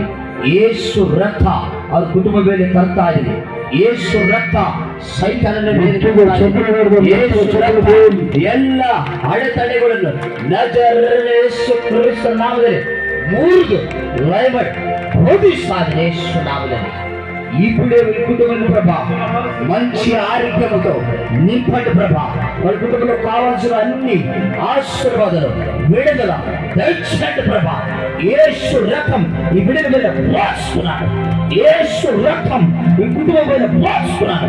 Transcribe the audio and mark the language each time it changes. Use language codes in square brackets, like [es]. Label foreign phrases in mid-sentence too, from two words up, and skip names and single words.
[kn] ಯೇಸು ರಕ್ತ ಅವ್ರ ಕುಟುಂಬ ಮೇಲೆ ತರ್ತಾ ಇದ್ದೀನಿ. ಯೇಸು ರಕ್ತ ಸೈತಾನನ ಮೇಲೆ ಎಲ್ಲ ಅಡೆತಡೆಗಳನ್ನು ನಜರೇಯುಡನ ಯೇಸು ಕ್ರಿಸ್ತನ ನಾಮದಲ್ಲಿ ಮುರಿದು ಲಯ ಮಾಡಿ ಬೋಧಿಸ್ತಾ ಇದ್ದೀನಿ. ಯೇಸು ನಾಮದಲ್ಲಿ [te] ఇప్పుడే మీ కుటుంబంలో ప్రభా మంచి ఆరోగ్యంతో నింపండి ప్రభా. వాళ్ళ కుటుంబంలో కావాల్సిన అన్ని ఆశీర్వాదాలు, విడుదల దయచేయండి ప్రభా. యేసు రక్తం ఈ బిడ్డ మీద పోస్తున్నాడు. యేసు రక్తం ఈ కుటుంబం మీద పోస్తున్నాడు.